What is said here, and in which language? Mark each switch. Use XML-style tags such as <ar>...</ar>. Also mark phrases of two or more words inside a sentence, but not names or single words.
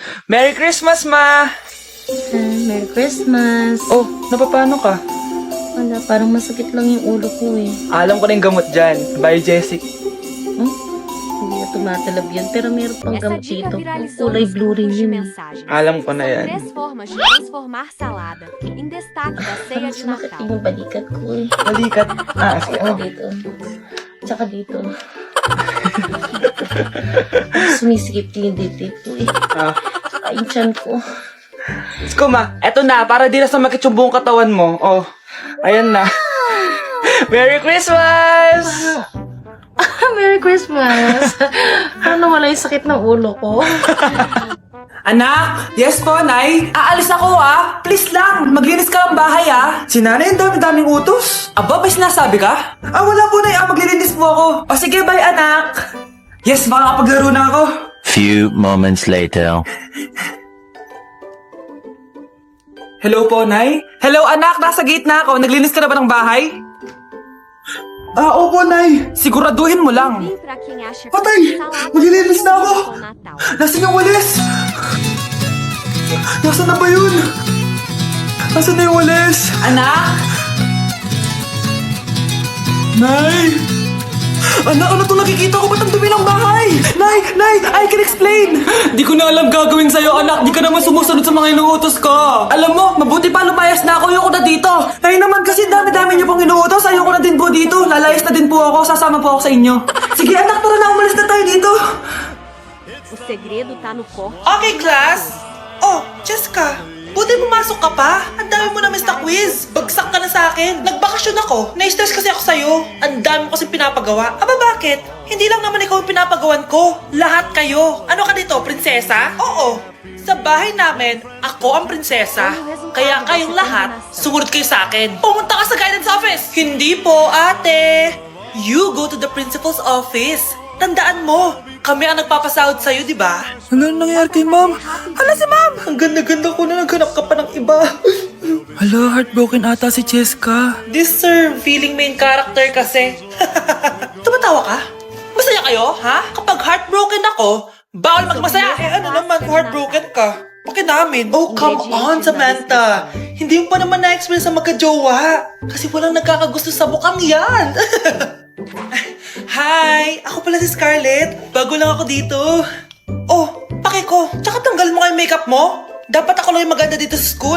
<en>Merry Christmas, Ma! Merry Christmas.</en> <tl>Oh, napapano ka? Wala, parang masakit lang yung ulo ko eh. Alam ko na yung gamot dyan.</tl> <en>Bye, Jessie.</en> <tl>Hindi na tumatalab yun, pero meron pang</tl> <pt>Essa</pt> <tl>gamot</tl> <pt>dica</pt> <tl>dito.</tl> <pt>viralizou</pt> <tl>Kulay</tl> <pt>nos</pt> <tl>blue rin</tl> <pt>grupos de</pt> <tl>yun.</tl> <pt>mensagem.</pt> <tl>Alam ko na</tl> <pt>São</pt> <tl>yan.</tl> <pt>3 formas de transformar salada em destaque da ceia</pt> <tl>Parang</tl> <pt>de</pt> <tl>sumakit</tl> <pt>Natal.</pt> <tl>yung balikat ko eh. Balikat. Sige. Oo, dito. Tsaka dito. Sumisikip din yung dibdib ko eh. Tsaka yung tiyan ko. Sko, Ma. Eto na, para di na sumakit yung buong katawan mo. Oh, ayan na. Merry Christmas! Merry Christmas! Parang nawala yung sakit ng ulo ko. Anak! Yes po, Nay? Aalis ako Please lang, maglinis ka ng bahay Si nanay, ang dami-daming utos. Aba, may sinasabi ka? Wala po, Nay. Maglilinis po ako. O sige, bye, anak. Yes, makakapaglaro na ako.</tl> <en>Few moments later.</en> <tl>Hello po, Nay? Hello, anak. Nasa gate na ako. Naglinis ka na ba ng bahay? Opo, Nay. Siguraduhin mo lang.</tl> <pt>Vim pra quem acha que</pt> <tl>Patay!</tl> <pt>salada</pt> <tl>Maglilinis na ako!</tl> <pt>com Natal.</pt> <tl>Nasaan yung walis? Nasaan na ba yun? Nasaan na yung walis? Anak? Nay! Anak, ano itong nakikita ko? Ba't ang dumi ng bahay? Nay!</tl> <en>I can explain!</en> <tl>Di ko na alam gagawin sa'yo, anak. Di ka naman sumusunod sa mga inuutos ko. Alam mo, mabuti pa lumayas na ako. Ayoko na dito. Nay naman kasi dami-dami niyo pong inuutos. Ayoko na din po dito. Lalayas na din po ako. Sasama po ako sa inyo. Sige, anak, tara na. Umalis na tayo dito.</tl> <pt>O segredo tá no corte.</pt> <en>Okay, class.</en> <tl>Oh, Jessica, buti pumasok ka pa. Ang dami mo na miss na quiz. Bagsak ka na sa akin. Nagbakasyon ako. Na-stress kasi ako sa'yo. Ang dami mo kasi pinapagawa. Aba, bakit? Hindi lang naman ikaw ang pinapagawan ko. Lahat kayo. Ano ka dito, prinsesa? Oo. Sa bahay namin, ako ang prinsesa. Kaya kayong lahat, sumunod kayo sa akin. Pumunta ka sa guidance office. Hindi po, ate.</tl> <en>You go to the principal's office.</en> <tl>Tandaan mo, kami ang nagpapasahod sa'yo, di ba? Ano nangyayari kay ma'am? Hala si ma'am! Ang ganda-ganda ko na naghanap ka pa ng iba. Hala, heartbroken ata si Cheska.</tl> <en>This sir, feeling main character kasi.</en> <tl>Tumatawa ka? Masaya kayo, ha? Kapag heartbroken ako, bawal magmasaya. Ano naman kung heartbroken ka? Bakit namin?</tl> <en>Oh, come on, Samantha.</en> <tl>Hindi mo pa naman na-experience sa magka-jowa. Kasi walang nagkakagusto sa bukang yan. Hi! Ako pala si Scarlett. Bago lang ako dito. Oh, pake ko. Tsaka tanggal mo yung makeup mo. Dapat ako lang yung maganda dito sa school.</tl>